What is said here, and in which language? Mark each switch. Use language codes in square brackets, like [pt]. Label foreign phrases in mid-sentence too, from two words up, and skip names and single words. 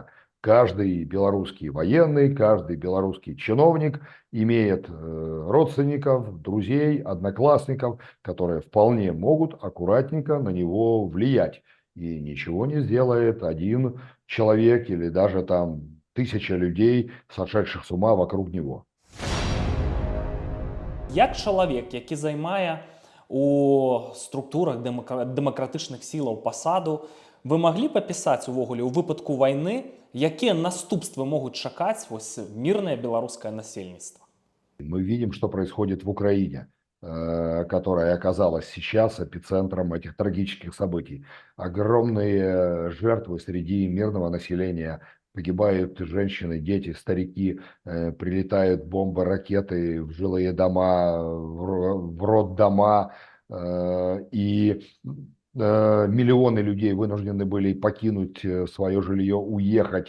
[ru] Каждый белорусский военный, каждый белорусский чиновник имеет родственников, друзей, одноклассников, которые вполне могут аккуратненько на него влиять. И ничего не сделает один человек или даже там 1000 людей, сошедших с ума вокруг него. [be] Як чалавек, які займае у структурах дэмакратычных сілаў пасаду, вы маглі папісаць увогуле ў выпадку вайны, якія наступствы могуць чакаць вось мірнае беларускае насельніцтва? [ru] Мы видим, что происходит в Украине, которая оказалась сейчас эпицентром этих трагических событий. Огромные жертвы среди мирного населения. Погибают женщины, дети, старики, прилетают бомбы, ракеты в жилые дома, в роддома, и миллионы людей вынуждены были покинуть свое жилье, уехать.